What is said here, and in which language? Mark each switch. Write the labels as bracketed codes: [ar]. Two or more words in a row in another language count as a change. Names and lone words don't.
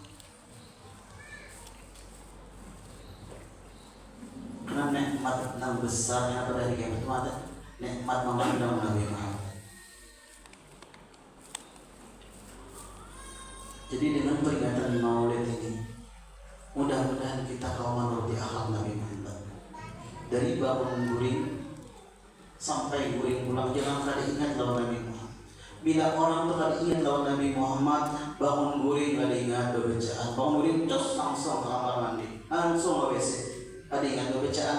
[id] Karena nikmat yang besarnya pada hari kiamat itu ada nikmat memandang Nabi Muhammad. Jadi dengan peringatan Maulid ini, mudah-mudahan kita kaum menuruti akhlak Nabi Muhammad. [bjn] Dari bangun guring sampai guring pulang, jangan kada ingat lawan Nabi Muhammad. Bila orang itu kada ingat lawan Nabi Muhammad, bangun guring kada ingat bacaan. [id] Bangun guring terus langsung ke kamar mandi, langsung ke WC. Ada ingat bacaan.